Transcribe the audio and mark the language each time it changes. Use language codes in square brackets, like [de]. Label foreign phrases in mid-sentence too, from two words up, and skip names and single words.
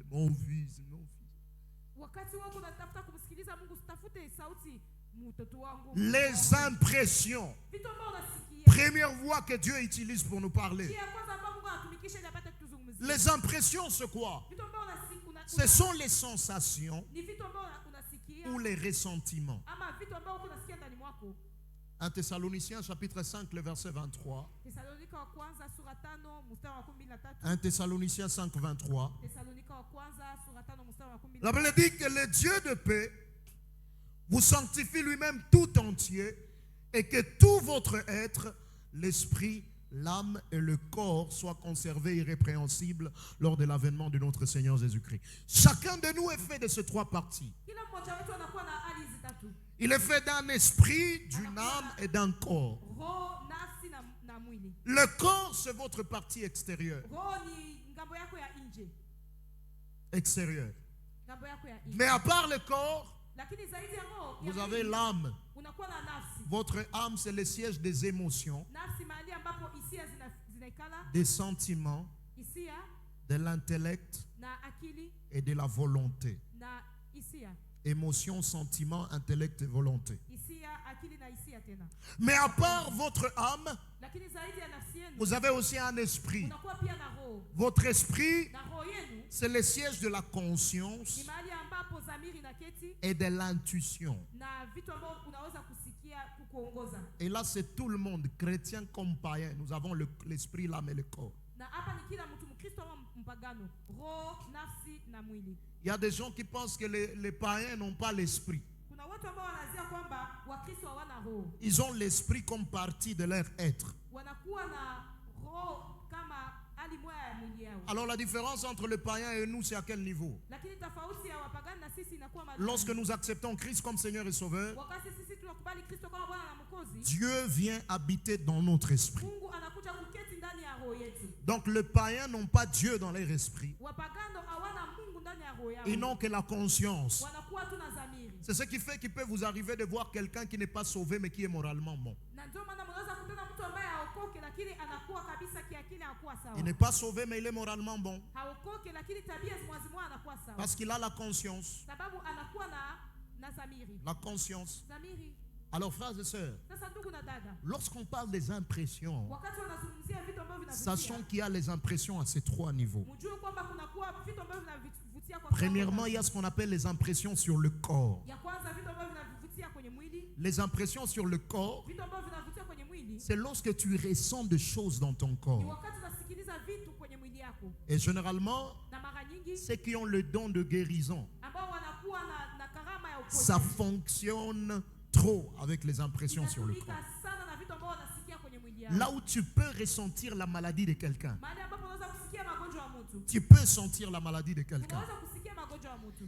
[fr] Mon fils, mon fils. [sw] Wakati wako unatafuta kumsikiliza Mungu, usitafute sauti mtoto wangu. [fr] Les impressions. [sw] Vitu ambavyo unasikia. [fr] Première voix que Dieu utilise pour nous parler. [sw] Njia ya kwanza ambayo Mungu anatumikisha ili apate kutuzungumzia. [fr] Les impressions, c'est quoi? [sw] Vitu ambavyo [fr] Ce sont les sensations [sw] ni vitu ambavyo unasikia [fr] ou les ressentiments. [sw] ama vitu ambavyo unasikia ndani mwako. [fr] 1 Thessaloniciens chapitre 5, le verset 23. [sw] Thessalonika wa kwanza sura 5 mstari wa 13. [fr] 1 Thessaloniciens 5, 23. [sw] Thessalonika wa kwanza sura 5 mstari wa 13. [fr] La Bible dit que le Dieu de paix vous sanctifie lui-même tout entier et que tout votre être, l'esprit, l'âme et le corps soient conservés irrépréhensibles lors de l'avènement de notre Seigneur Jésus-Christ. Chacun de nous est fait de ces trois parties. [sw] Kila mmoja wetu anakuwa na hali hizi tatu. [fr] Il est fait d'un esprit, d'une âme et d'un corps. [sw] Roho, nafsi na mwili. [fr] Le corps, c'est votre partie extérieure. [sw] Roho ni ngambo yako ya nje. [fr] Extérieure. [sw] Ngambo yako ya nje. [fr] Mais à part le corps, [sw] Lakini zaidi ya roho, [fr] vous avez l'âme. [sw] unakuwa na nafsi. [fr] Votre âme, c'est le siège des émotions, [sw] Nafsi mahali ambapo hisia zinaikala, [fr] des sentiments, [sw] hisia [fr] de l'intellect [sw] na akili [fr] et de la volonté. [sw] na hisia. [fr] Émotions, sentiments, intellect et volonté. [sw] Hisia, akili na hisia tena. [fr] Mais à part votre âme, [sw] Lakini zaidi ya nafsi yenu, [fr] vous avez aussi un esprit. [sw] unakuwa pia na roho. [fr] Votre esprit, [sw] Na roho yenu [fr] c'est le siège de la conscience [sw] ni mahali ambapo dhamiri na keti [fr] et de l'intuition. [sw] na vitu ambavyo unaweza kusikia kukuongoza. [fr] Et là, c'est tout le monde, chrétien comme païen. Nous avons l'esprit, l'âme et le corps. [sw] Na hapa ni kila mtu, Mkristo ama mpagano, roho, nafsi na mwili. [fr] Il y a des gens qui pensent que les païens n'ont pas l'esprit. [sw] Kuna watu ambao wanazia kwamba Wakristo hawana roho. [fr] Ils ont l'esprit comme partie de leur être. [sw] Wanakuwa na roho kama hali moja ya mwili yao. [fr] Alors la différence entre le païen et nous, c'est à quel niveau? [sw] Lakini tofauti ya wapagani na sisi inakuwa [fr] Lorsque nous acceptons Christ comme Seigneur et Sauveur, [sw] wakati sisi tunakubali Kristo kama Bwana na Mwokozi, [fr] Dieu vient habiter dans notre esprit. [sw] Mungu anakuja kuketi ndani ya roho yetu. [fr] Donc les païens n'ont pas Dieu dans leur esprit. [sw] Wapagano hawana Mungu ndani ya roho yao. [fr] Ils n'ont que la conscience. [sw] Wanakuwa tu na dhamiri. [fr] C'est ce qui fait qu'il peut vous arriver de voir quelqu'un qui n'est pas sauvé mais qui est moralement bon. [sw] Na ndio maana mnaweza kutana mtu ambaye haokoke lakini anakuwa kabisa kiakili hakuwa sawa. [fr] Il n'est pas sauvé mais il est moralement bon. [sw] Haokoke lakini tabia zimwazimwa anakuwa sawa. [fr] Parce qu'il a la conscience. [sw] Sababu anakuwa na dhamiri. [fr] La conscience. [sw] Dhamiri. [fr] Alors frères et sœurs, [sw] Sasa ndugu na dada, [fr] lorsqu'on parle des impressions, [sw] wakati wanazungumzia vitu ambavyo [fr] sachons [sw] vinavutia, [fr] qu'il y a les impressions à ces trois niveaux. [sw] mjue kwamba kunakuwa vitu ambavyo vinavutia kwa [fr] Premièrement, il y a ce qu'on appelle les impressions sur le corps. [sw] ya kwanza vitu ambavyo vinavutia kwenye mwili, [fr] Les impressions sur le corps, [sw] vitu ambavyo vinavutia kwenye mwili mwili [fr] c'est lorsque tu ressens des choses dans ton [sw] ni [fr] corps. [sw] wakati unasikiliza vitu kwenye mwili yako. [fr] Et généralement, [sw] Na mara nyingi [fr] ceux qui ont le don de guérison, [sw] ambao wanakuwa na karama ya uponyaji [fr] ça fonctionne trop avec les impressions sur le corps. [sw] inatumika sana na vitu ambao wanasikia kwenye mwili yako. [fr] Là où tu peux ressentir la maladie de quelqu'un, [sw] Mahali ambapo unaweza kusikia magonjwa ya mtu. [fr] tu peux sentir la maladie de quelqu'un. [sw] Unaweza kusikia magonjwa ya mtu.